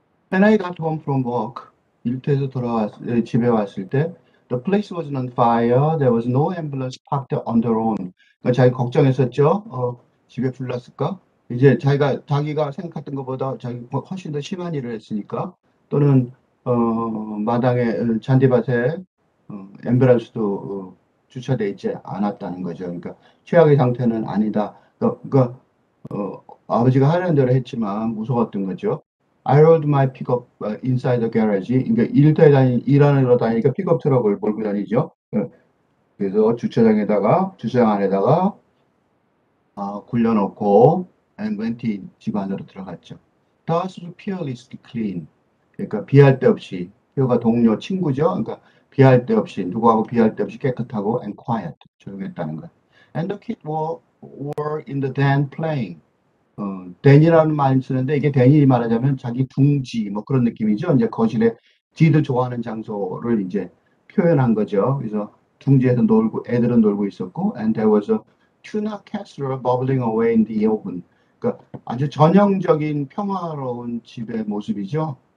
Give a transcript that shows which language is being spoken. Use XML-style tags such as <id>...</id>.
<en>When I got home from work,</en> <ko>일터에서 집에 왔을 때,</ko> <en>the place was on fire. There was no ambulance parked on the road.</en> <ko>그러니까 자기 걱정했었죠. 집에 불났을까? 이제 자기가 생각했던 것보다 훨씬 더 심한 일을 했으니까, 또는 마당에 잔디밭에 앰뷸런스도 주차돼 있지 않았다는 거죠. 그러니까 최악의 상태는 아니다. 아버지가 하려는 대로 했지만 무서웠던 거죠.</ko> <en>I rode my pickup inside the garage.</en> <ko>그러니까 일하러 다니니까 픽업 트럭을 몰고 다니죠. 그래서 주차장 안에다가 굴려놓고</ko> <en>and went in,</en> <ko>집 안으로 들어갔죠.</ko> <en>The house was fearlessly clean.</en> <ko>그러니까 비할 데 없이, 가 동료, 친구죠. 그러니까 누구하고 비할 데 없이 깨끗하고</ko> <en>and quiet,</en> <ko>조용했다는 거예요.</ko> <en>And the kids were in the den playing.</en> <ko>댄이라는 말 쓰는데 이게 댄이 말하자면 자기 둥지 뭐 그런 느낌이죠. 이제 거실에 지들 좋아하는 장소를 이제 표현한 거죠. 그래서 둥지에서 애들은 놀고 있었고,</ko> <en>and there was a tuna casserole bubbling away in the oven.</en> <ko>그러니까 아주 전형적인 평화로운 집의 모습이죠.</ko>